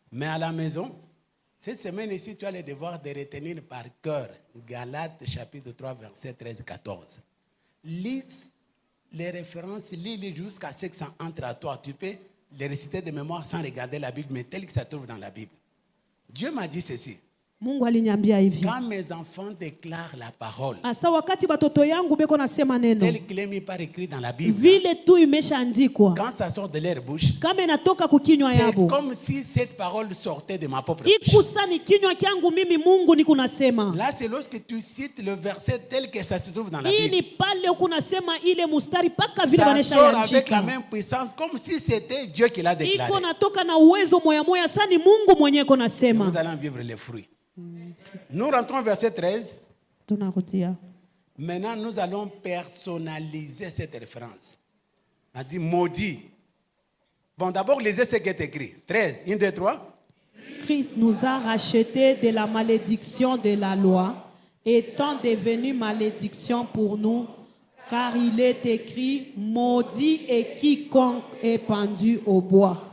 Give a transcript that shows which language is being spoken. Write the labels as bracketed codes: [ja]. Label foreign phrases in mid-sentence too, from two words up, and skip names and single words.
[fr] Mais à la maison, Cette semaine ici, tu as le devoir de retenir par cœur Galates chapitre 3, verset 13 et 14. Lis les références, lis-les jusqu'à ce que ça entre à toi. Tu peux les réciter de mémoire sans regarder la Bible, mais tel que ça trouve dans la Bible. Dieu m'a dit ceci. [sw] Mungu aliniambia hivi. [fr] Quand mes enfants déclarent la parole, [sw] Asa wakati watoto yangu beko nasema neno, [fr] tel qu'il est mis par écrit dans la Bible, [sw] vile tu imeshaandikwa, [fr] quand ça sort de leur bouche, [sw] kama inatoka kukinywa [fr] c'est [sw] yabo, [fr] comme si cette parole sortait de ma propre bouche. [sw] ikusa ni kinywa kyangu mimi Mungu niko nasema. [fr] Là, c'est lorsque tu cites le verset tel que ça se trouve dans la [sw] Hii [fr] Bible. [sw] ni pale uko nasema ile mustari paka vile [fr] Ça [sw] banesha [fr] sort avec la [sw] yaandika. [fr] même puissance, comme si c'était Dieu qui l'a déclaré. [sw] Iko natoka na uwezo moya moya, sasa ni Mungu mwenyewe iko [fr] Nous [sw] nasema. [fr] allons en vivre les fruits. Nous rentrons au verset 13. [sw] Tunarudia. [fr] Maintenant, nous allons personnaliser cette référence. On a dit maudit. Bon, d'abord, lisez ce qui est écrit. 13, 1, 2, 3. Christ nous a rachetés de la malédiction de la loi, étant devenu malédiction pour nous, car il est écrit, maudit est quiconque est pendu au bois.